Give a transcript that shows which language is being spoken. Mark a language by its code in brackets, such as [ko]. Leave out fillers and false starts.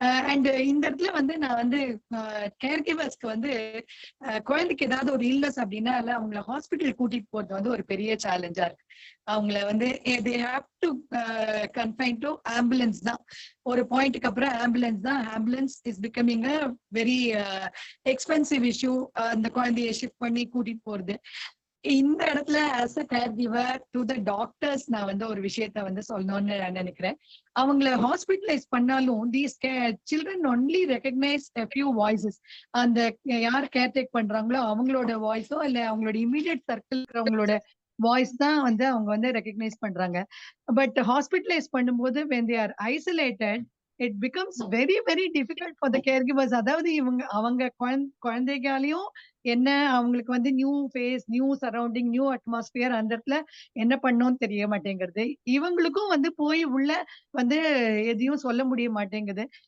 [ta] And இந்த இடத்துல வந்து நான் வந்து கேர் கிவர்ஸ்க்கு வந்து குழந்தைக்கு ஏதாவது ஒரு இல்னஸ் அப்படின்னா அவங்கள ஹாஸ்பிட்டல் கூட்டிட்டு போறது வந்து ஒரு பெரிய சேலஞ்சா இருக்கு. அவங்கள வந்து [en] they have to confine to [ta] ambulance தான். ஒரு பாயிண்ட்டுக்கு அப்புறம் [en] Ambulance is becoming a very expensive issue. [ta] அந்த குழந்தைய ஷிஃப்ட் பண்ணி கூட்டிட்டு போறது. இந்த இடத்துல [en] as a caregiver to the doctors [ta] நான் வந்து ஒரு விஷயத்த வந்து சொல்லணும்னு நினைக்கிறேன். அவங்கள ஹாஸ்பிட்டலைஸ் பண்ணாலும் [en] These children only recognise a few voices. [ta] அந்த யார் கேர் டேக் பண்றாங்களோ அவங்களோட வாய்ஸோ இல்ல அவங்களோட இமீடியட் சர்க்கிள் இருக்கிறவங்களோட வாய்ஸ் தான் வந்து அவங்க வந்து ரெகக்னைஸ் பண்றாங்க. [en] but [ta] ஹாஸ்பிட்டலைஸ் பண்ணும்போது [en] when they are isolated, it becomes very very difficult for the caregivers. [ta] அதாவது அவங்க குழந்தைகளையும் என்ன அவங்களுக்கு வந்து new face, new surrounding, new atmosphere, அந்த இடத்துல என்ன பண்ணணும்னு தெரிய மாட்டேங்கிறது. இவங்களுக்கும் வந்து போய் உள்ள வந்து எதையும் சொல்ல முடிய மாட்டேங்குது.